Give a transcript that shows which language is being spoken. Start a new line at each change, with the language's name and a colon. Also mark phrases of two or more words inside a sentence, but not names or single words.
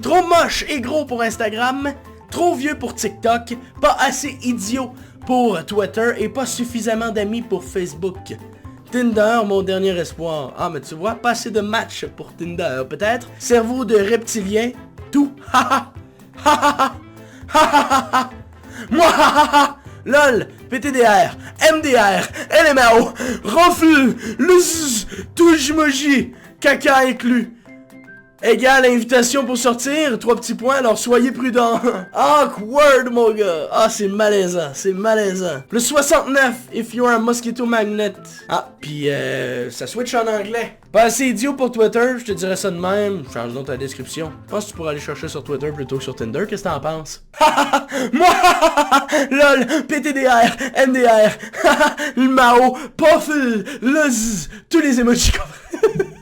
French: Trop moche et gros pour Instagram. Trop vieux pour TikTok. Pas assez idiot pour Twitter. Et pas suffisamment d'amis pour Facebook. Tinder, mon dernier espoir. Ah, mais tu vois, pas assez de matchs pour Tinder, peut-être. Cerveau de reptilien. Tout. Ha ha. Ha ha ha. Moi ha ha. LOL, PTDR, MDR, LMAO, reflux, luz, touche-moji, caca inclus. égale invitation pour sortir, 3 petits points, alors soyez prudents. Awkward, mon gars. Ah, c'est malaisant, c'est malaisant. Plus 69,
English: if you're a mosquito magnet.
French: Ah, puis ça switch en anglais. Pas assez idiot pour Twitter, je te dirais ça de même. Change donc ta description. Je pense que tu pourras aller chercher sur Twitter plutôt que sur Tinder, qu'est-ce que t'en penses? Moi, lol, PTDR, MDR, le Mao, Puffle, le Z, tous les emojis comme...